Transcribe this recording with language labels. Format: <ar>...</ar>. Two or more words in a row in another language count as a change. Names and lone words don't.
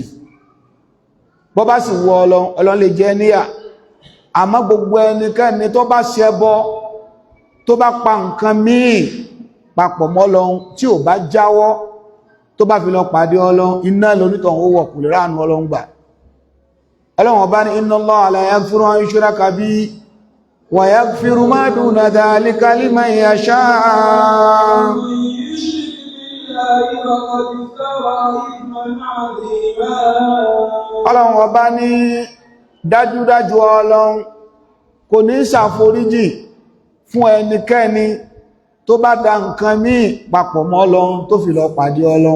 <yo>Bọ́ bá sì wu Ọlọ́run, Ọlọ́run lè jẹ́ níyà. Àmọ́ gbogbo ẹnikẹ́ni tó bá ṣẹbọ, tó bá pa nǹkan míì papọ̀ mọ́ Ọlọ́run, tí ò bá jáwọ́, tó bá fi lọ pàdé Ọlọ́run, iná lónítọ̀ ó wọ̀ kò lè ránu Ọlọ́run gbà. Ọlọ́run ọba ní</yo> <ar>إن الله لا يغفر أن يشرك به ويغفر ما دون ذلك لمن يشاء.</ar> <yo>Ọlọ́run ọba ní dájúdájú Ọlọ́run kò ní ṣàforíjì fún ẹnikẹ́ni tó bá dá nǹkan míì papọ̀ mọ́ Ọlọ́run tó fi lọ pàdé Ọlọ́run.</yo>